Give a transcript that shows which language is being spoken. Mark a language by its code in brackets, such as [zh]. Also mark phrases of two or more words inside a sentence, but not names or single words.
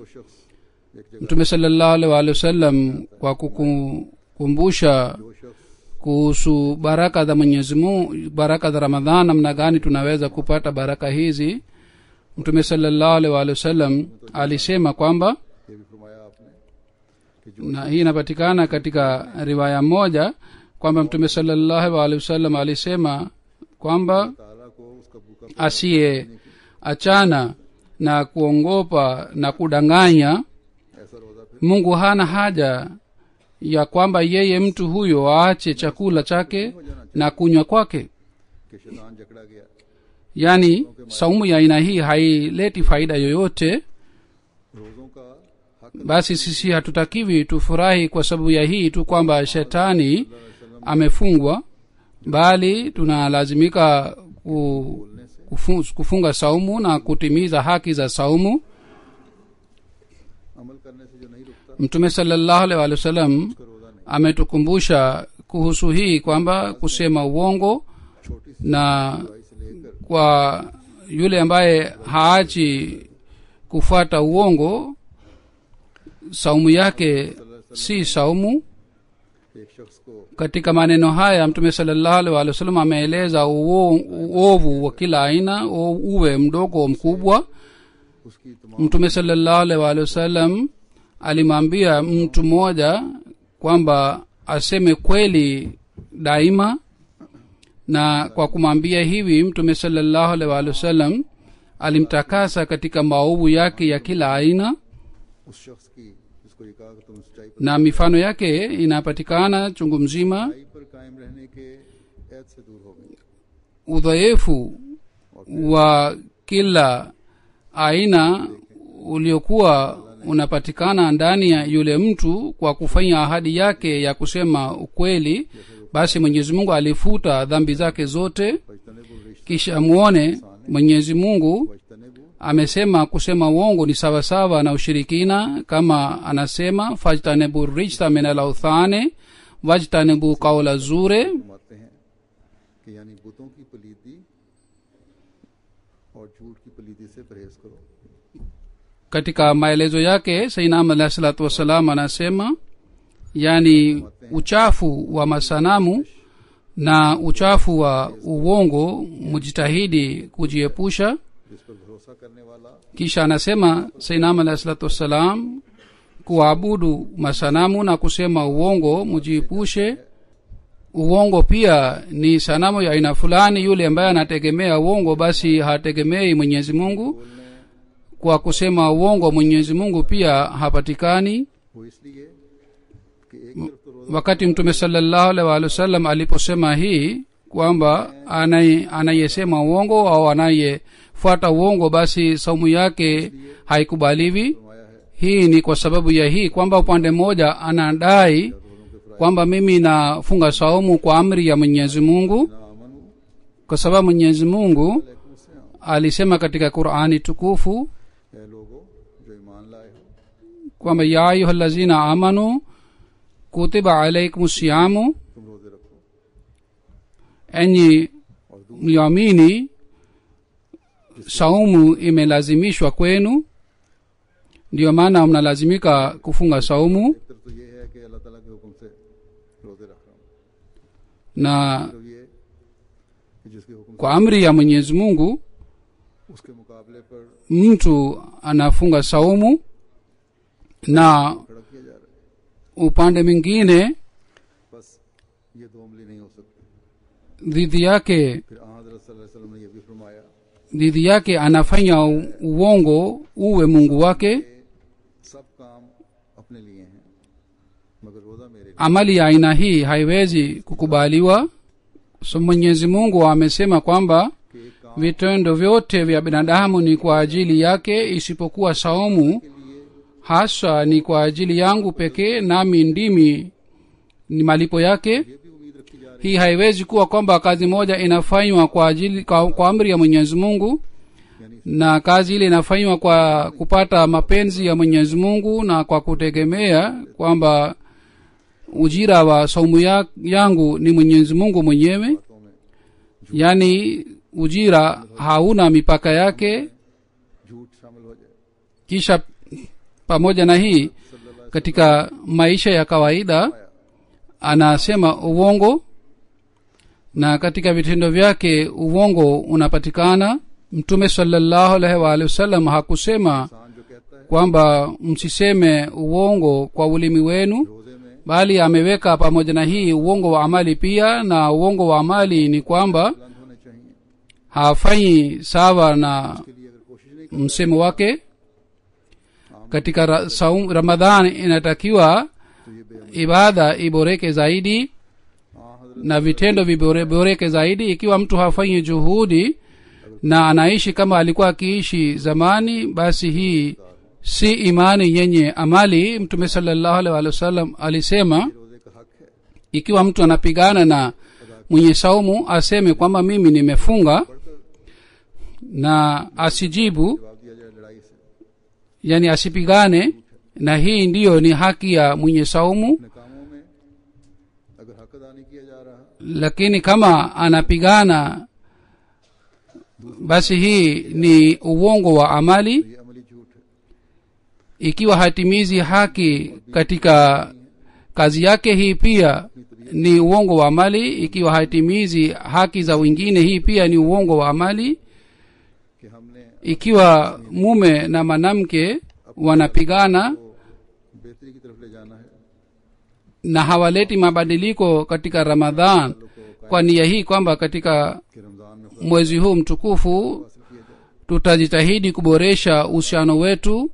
[sw] Mtume [ar] صلى الله عليه وسلم [sw] kwa kukumbusha kuhusu baraka za Mwenyezi Mungu, baraka za Ramadhan, namna gani tunaweza kupata baraka hizi, Mtume [ar] صلى الله عليه وسلم [sw] alisema kwamba, [ur] یہ بھی فرمایا آپ نے کہ [sw] na hii inapatikana katika riwaya moja kwamba Mtume [ar] صلى الله عليه وسلم [sw] alisema kwamba [ur] تعالیٰ کو اس کا بھوکا [sw] asiye achana na kuongopa na kudanganya, [ur] ایسا روزہ پھر [sw] Mungu hana haja ya kwamba yeye mtu huyo aache chakula chake na kunywa kwake. [ur] کہ شیطان جکڑا گیا, [sw] Yani saumu ya aina hii haileti faida yoyote. [ur] روزوں کا حق [sw] Basi sisi hatutakiwi tufurahi kwa sababu ya hii tu kwamba shetani amefungwa, bali tunalazimika kufunga saumu na kutimiza haki za saumu. [ur] عمل کرنے سے جو نہیں رکتا [sw] Mtume [ar] صلى الله عليه وسلم [ur] اس کا روزہ نہیں. [sw] ametukumbusha kuhusu hii kwamba kusema uongo, [ur] چھوٹی سی [sw] na [ur] دوائی سے لے کر [sw] kwa yule ambaye haachi kufuata uongo, saumu yake si saumu. [ur] ایک شخص کو [sw] Katika maneno haya Mtume [ar] صلى الله عليه وسلم [sw] ameeleza uovu wa kila aina, uwe mdogo au mkubwa. [ur] اس کی تمام [sw] Mtume [ar] صلى الله عليه وسلم [sw] alimwambia mtu mmoja kwamba aseme kweli daima, na kwa kumwambia hivi Mtume [ar] صلى الله عليه وسلم [sw] alimtakasa katika maovu yake ya kila aina, [ur] اس شخص کی جس کو یہ کہا کہ تم سچائی [sw] na mifano yake inapatikana chungu mzima. [ur] پر قائم رہنے کے عید سے دور ہو گئی. [sw] Udhaifu wa kila aina uliokuwa unapatikana ndani ya yule mtu kwa kufanya ahadi yake ya kusema ukweli, basi Mwenyezi Mungu alifuta dhambi zake zote. [ar] واجتنبوا الرجس [sw] Kisha muone Mwenyezi Mungu वजतनेबु amesema kusema uongo ni sawasawa na ushirikina, kama anasema [ar] فاجتنبوا الرجس من الأوثان واجتنبوا قول الزور. [ur] فرماتے ہیں کہ یعنی بتوں کی پلیدی اور جھوٹ کی پلیدی سے پرہیز کرو. [sw] Katika maelezo yake Sayyidina [ar] عليه الصلاة والسلام [sw] anasema, yani uchafu wa masanamu na uchafu wa uongo mujitahidi kujiepusha. [ur] جس پر بھروسہ کرنے والا [sw] Kisha anasema Sayyidina [ar] عليه الصلاة والسلام, [sw] kuabudu masanamu na kusema uongo mujiepushe. uongo pia ni sanamu ya aina fulani. Yule ambaye anategemea uongo basi hategemei Mwenyezi Mungu. Kwa kusema uongo Mwenyezi Mungu pia hapatikani. [ur] وہ اس لیے کہ ایک طرف تو روزہ [sw] Wakati Mtume [ar] صلى الله عليه وسلم [sw] aliposema hii kwamba anayesema uongo au anayefuata uongo basi saumu yake haikubaliwi, [ur] فرمایا ہے [sw] hii ni kwa sababu ya hii kwamba upande mmoja anadai kwamba mimi nafunga saumu kwa amri ya Mwenyezi Mungu, [ur] نا امن [sw] kwa sababu Mwenyezi Mungu [ur] لیکن اس سے [sw] alisema katika Qur'ani tukufu [ur] ہے لوگو جو ایمان لائے ہو [sw] kwamba [ar] يا أيها الذين آمنوا كتب عليكم الصيام, [ur] تم روزے رکھو [sw] enyi mliamini saumu imelazimishwa kwenu, ndio maana mnalazimika kufunga saumu. [ur] ایک طرف تو یہ ہے کہ اللہ تعالیٰ کے حکم سے روزے رکھ رہا ہوں, [sw] Na [ur] تو یہ کہ جس کے حکم [sw] kwa amri ya Mwenyezi Mungu [ur] سے اس کے مقابلے پر [sw] mtu anafunga saumu, na [ur] کھڑا کیا جا رہا ہے, [sw] upande mwingine [ur] بس یہ دو عملی نہیں ہو سکتے. [sw] dhidi yake [ur] پھر حضرت [ar] صلى الله عليه وسلم [ur] نے یہ بھی فرمایا [sw] dhidi yake anafanya uongo uwe Mungu wake. [ur] سب کام اپنے لیے ہیں مگر روزہ میرے لیے. [sw] Amali ya aina hii haiwezi kukubaliwa. So Mwenyezi Mungu amesema kwamba [ur] کہ ایک کام [sw] vitendo vyote vya binadamu ni kwa ajili yake, isipokuwa saumu [ur] کے لیے [sw] hasa ni kwa ajili yangu pekee, nami ndimi ni malipo yake. [ur] یہ بھی امید رکھی جا رہی [sw] Hii haiwezi kuwa kwamba kazi moja inafanywa kwa amri ya Mwenyezi Mungu, na kazi ile inafanywa kwa kupata mapenzi ya Mwenyezi Mungu na kwa kutegemea kwamba ujira wa saumu yangu ni Mwenyezi Mungu mwenyewe. [ur] باتوں میں [sw] Yani ujira hauna mipaka yake. [ur] جھوٹ شامل ہو جائے. [sw] Kisha pamoja na hii, katika maisha ya kawaida anasema uongo, na katika vitendo vyake uongo unapatikana. Mtume [ar] صلى الله عليه وسلم [sw] hakusema [ur] انسان جو کہتا ہے [sw] kwamba msiseme uongo kwa ulimi wenu, [ur] روزے میں [sw] bali ameweka pamoja na hii uongo wa amali pia. Na uongo wa amali ni kwamba [ur] بلند ہونے چاہئیں, [sw] hafanyi sawa na [ur] کے لیے اگر کوشش نہیں [sw] msemo wake. Katika Ramadhan inatakiwa [ur] تو یہ بے عملی. [sw] ibada iboreke zaidi [ur] ہاں حضرت [sw] na vitendo viboreke zaidi. Ikiwa mtu hafanyi juhudi na anaishi kama alikuwa akiishi zamani, basi hii si imani yenye amali. Mtume [ar] صلى الله عليه وسلم [sw] alisema [ur] روزے کا حق ہے, [sw] ikiwa mtu anapigana na mwenye saumu aseme kwamba mimi nimefunga, na asijibu, [ur] جواب دیا جائے لڑائی سے. [sw] yani asipigane, na hii ndiyo ni haki ya mwenye saumu. [ur] اپنے کاموں میں اگر حق ادا نہیں کیا جا رہا [sw] Lakini kama anapigana, basi hii ni uongo wa amali. [ur] تو یہ عملی جھوٹ ہے. [sw] Ikiwa hatimizi haki katika kazi yake, hii pia ni uongo wa amali. Ikiwa hatimizi haki za wengine, hii pia ni uongo wa amali. [ur] کہ ہم نے [sw] Ikiwa mume na mwanamke wanapigana [ur] کو بہتری کی طرف لے جانا ہے, [sw] na hawaleti mabadiliko katika Ramadhan kwa nia hii kwamba katika [ur] کہ رمضان میں [sw] mwezi huu mtukufu [ur] حاصل کیا جائے, [sw] tutajitahidi kuboresha uhusiano wetu